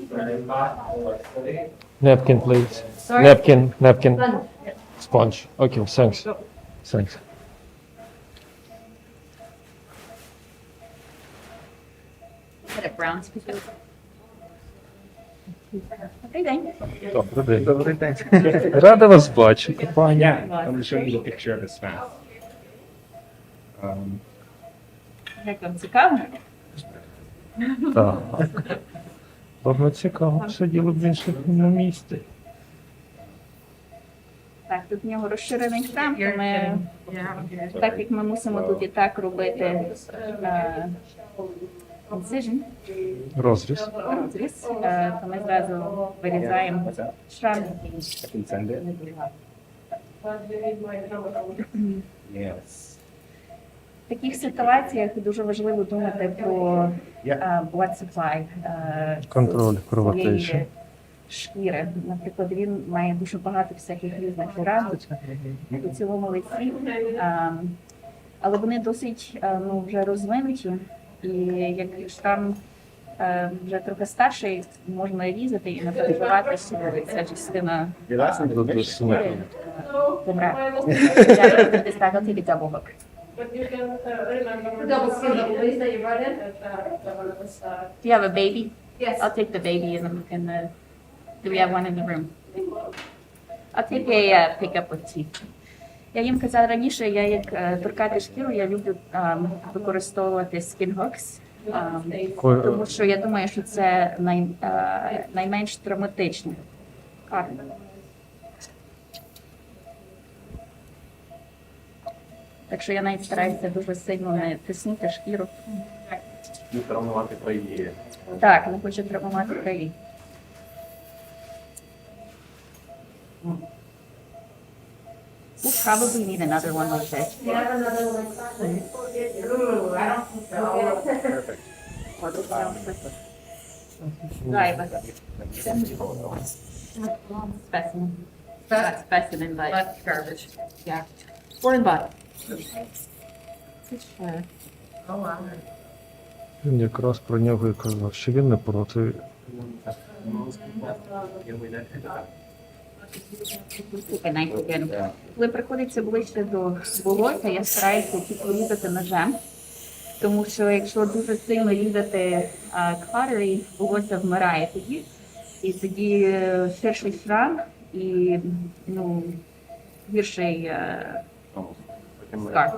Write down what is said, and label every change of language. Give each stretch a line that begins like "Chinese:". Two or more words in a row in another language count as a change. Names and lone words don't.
English: Napkin, please. Sorry? Napkin. Sponge. Okay, thanks. Thanks. Is that a brown specific? Okay, then.
Ukrainian: Добрий день. Рада вас бачити, пані.
English: Yeah, I'm going to show you the picture of his mouth.
Ukrainian: Як вам цікаво? Так. Добре, цікаво. Сиділи б в іншому місці. Так, тут в нього розширений шрам, то ми, так як ми мусимо тут і так робити incision, Розріз. розріз, то ми зразу вирізаємо шрам.
English: I can send it. Yes.
Ukrainian: В таких ситуаціях дуже важливо думати про
English: blood supply
Ukrainian: Контроль цієї кровотечі. шкіри. Наприклад, він має дуже багато всяких різних ранок у цілому лиці, але вони досить вже розвинуті, і як шрам вже трохи старший, можна різати і не переживати, що ця частина шкіри помре.
English: This back, I'll take a double hook. But you can remember. Double skin, the place that you brought in? Do you have a baby? Yes. I'll take the baby in the. Do we have one in the room? I'll take a pickup with teeth.
Ukrainian: Я їм казала раніше, я як торкати шкіру, я люблю використовувати
English: skin hooks,
Ukrainian: тому що я думаю, що це найменш травматично. Так що я навіть стараюся дуже сильно не тиснути шкіру. Не травмувати краї. Так, не хочу травмувати краї.
English: We'll probably need another one like this. You have another one like that? I don't think so. Right, but specimen. Not specimen, but That's garbage. yeah. Foreign body.
Ukrainian: Він якраз про нього і казав, що він не проти. Коли приходиться ближче до волосся, я стараюся тільки різати ножем, тому що якщо дуже сильно різати клатери, волосся вмирає тоді, і тоді ширший шрам і гірший скарб.